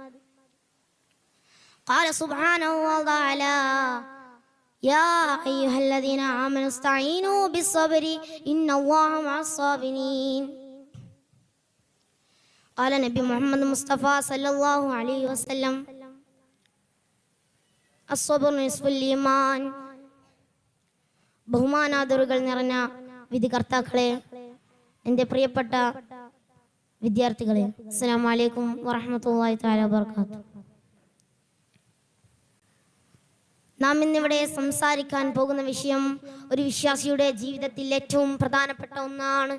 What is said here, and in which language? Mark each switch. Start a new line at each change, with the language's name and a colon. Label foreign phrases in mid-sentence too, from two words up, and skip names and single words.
Arabic: قال سبحانه وتعالى: يا أيها الذين آمنوا استعينوا بالصبر إن الله مع الصابرين. قال نبي محمد مصطفى صلى الله عليه وسلم: الصبر نصف الإيمان.
Malayalam: ബഹുമാനാദരവുകൾ നിറഞ്ഞ വിധികർത്താക്കളെ, എൻ്റെ പ്രിയപ്പെട്ട വിദ്യാർത്ഥികളെ,
Arabic: السلام عليكم ورحمة الله تعالى وبركاته.
Malayalam: നാം ഇന്നിവിടെ സംസാരിക്കാൻ പോകുന്ന വിഷയം ഒരു വിശ്വാസിയുടെ ജീവിതത്തിൽ ഏറ്റവും പ്രധാനപ്പെട്ട ഒന്നാണ്.